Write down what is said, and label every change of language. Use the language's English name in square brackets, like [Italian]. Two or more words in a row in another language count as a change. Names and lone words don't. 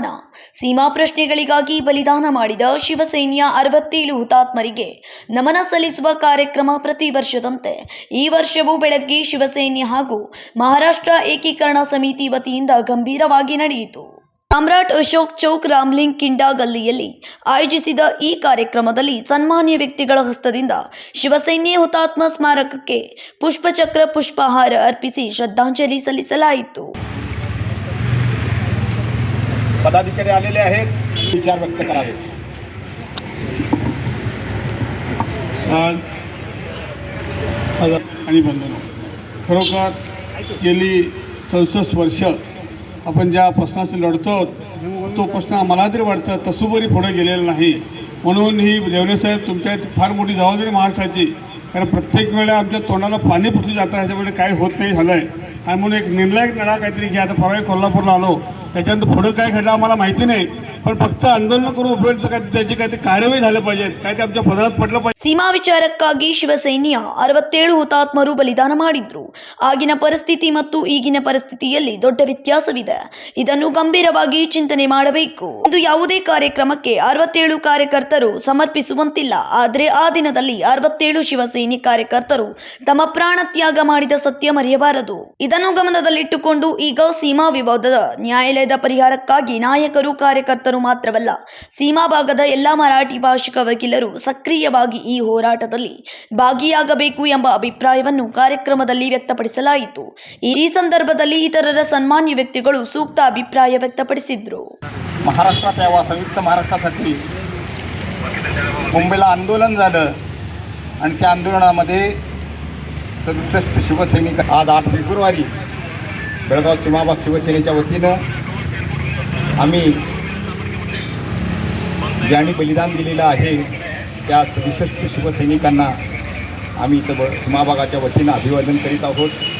[Kannada] ಸೀಮಾ ಪ್ರಶ್ನೆಗಳಿಗಾಗಿ ಬಲಿದಾನ ಮಾಡಿದ ಶಿವಸೇನೆಯ 67 ಹುತಾತ್ಮರಿಗೆ ನಮನ ಸಲ್ಲಿಸುವ ಕಾರ್ಯಕ್ರಮ ಪ್ರತಿ ವರ್ಷದಂತೆ ಈ ವರ್ಷವೂ ಬೆಳಗ್ಗೆ ಶಿವಸೇನೆ ಹಾಗೂ ಮಹಾರಾಷ್ಟ್ರ ಏಕೀಕರಣ ಸಮಿತಿ ವತಿಯಿಂದ ಗಂಭೀರವಾಗಿ ನಡೆಯಿತು. ಸಾಮ್ರಾಟ್ ಅಶೋಕ್ ಚೌಕ್ ರಾಮ್ಲಿಂಗ್ ಕಿಂಡಾ ಗಲ್ಲಿಯಲ್ಲಿ ಆಯೋಜಿಸಿದ ಈ ಕಾರ್ಯಕ್ರಮದಲ್ಲಿ ಸನ್ಮಾನ್ಯ ವ್ಯಕ್ತಿಗಳ ಹಸ್ತದಿಂದ ಶಿವಸೇನೆ ಹುತಾತ್ಮ ಸ್ಮಾರಕಕ್ಕೆ ಪುಷ್ಪಚಕ್ರ ಪುಷ್ಪಹಾರ अर्पिಸಿ ಶ್ರದ್ಧಾಂಜಲಿ ಸಲ್ಲಿಸಲಾಯಿತು. [Marathi] पदाधिकारी आलेले आहेत, विचार व्यक्त करावे. आणि बंधनो, खरोखर गेली 67 वर्ष आपण ज्या प्रश्नाशी लढतो तो प्रश्न आम्हाला तरी वाटतं तसुबरी पुढे गेलेला नाही. म्हणून ही देवरेसाहेब तुमच्या फार मोठी जबाबदारी महाराष्ट्राची, कारण प्रत्येक वेळेला आमच्या तोंडाला पाणी फुटलं जातं, ह्याच्यामुळे काय होत नाही झालं आहे. आणि म्हणून एक निर्णायक लढा काहीतरी घ्या. आता परवा कोल्हापूरला आलो, त्याच्यानंतर पुढं काय घडलं आम्हाला माहिती नाही, पण फक्त आंदोलन करून उपयोग काय, त्याची काही कार्यवाही झालं पाहिजे, काय ते आमच्या पदरात पडलं पाहिजे. [Kannada] ಸೀಮಾ ವಿಚಾರಕ್ಕಾಗಿ ಶಿವಸೇನೆಯ 67 ಹುತಾತ್ಮರು ಬಲಿದಾನ ಮಾಡಿದ್ರು. ಆಗಿನ ಪರಿಸ್ಥಿತಿ ಮತ್ತು ಈಗಿನ ಪರಿಸ್ಥಿತಿಯಲ್ಲಿ ದೊಡ್ಡ ವ್ಯತ್ಯಾಸವಿದೆ. ಇದನ್ನು ಗಂಭೀರವಾಗಿ ಚಿಂತನೆ ಮಾಡಬೇಕು. ಇಂದು ಯಾವುದೇ ಕಾರ್ಯಕ್ರಮಕ್ಕೆ 67 ಕಾರ್ಯಕರ್ತರು ಸಮರ್ಪಿಸುವಂತಿಲ್ಲ. ಆದರೆ ಆ ದಿನದಲ್ಲಿ 67 ಶಿವಸೇನೆ ಕಾರ್ಯಕರ್ತರು ತಮ್ಮ ಪ್ರಾಣ ತ್ಯಾಗ ಮಾಡಿದ ಸತ್ಯ ಮರೆಯಬಾರದು. ಇದನ್ನು ಗಮನದಲ್ಲಿಟ್ಟುಕೊಂಡು ಈಗ ಸೀಮಾ ವಿವಾದದ ನ್ಯಾಯಾಲಯದ ಪರಿಹಾರಕ್ಕಾಗಿ ನಾಯಕರು ಕಾರ್ಯಕರ್ತರು ಮಾತ್ರವಲ್ಲ, ಸೀಮಾ ಭಾಗದ ಎಲ್ಲಾ ಮರಾಠಿ ಭಾಷಿಕ ವಕೀಲರು ಸಕ್ರಿಯವಾಗಿ ಈ ಹೋರಾಟದಲ್ಲಿ ಭಾಗಿಯಾಗಬೇಕು ಎಂಬ ಅಭಿಪ್ರಾಯವನ್ನು ಕಾರ್ಯಕ್ರಮದಲ್ಲಿ ವ್ಯಕ್ತಪಡಿಸಲಾಯಿತು. ಈ ಸಂದರ್ಭದಲ್ಲಿ ಇತರರ ಸನ್ಮಾನ್ಯ ವ್ಯಕ್ತಿಗಳು ಸೂಕ್ತ ಅಭಿಪ್ರಾಯ ವ್ಯಕ್ತಪಡಿಸಿದರು. [Marathi] महाराष्ट्रात यावा, संयुक्त महाराष्ट्रासाठी मुंबईला आंदोलन झालं आणि त्या आंदोलनामध्ये 67 शिवसैनिक आज 8 फेब्रुवारी बेळगाव सीमाभाग शिवसेनेच्या वतीनं आम्ही ज्यांनी बलिदान दिलेलं आहे त्या 67 शिवसैनिकांना आम्ही इथं सीमाभागाच्या वतीनं अभिवादन करीत आहोत.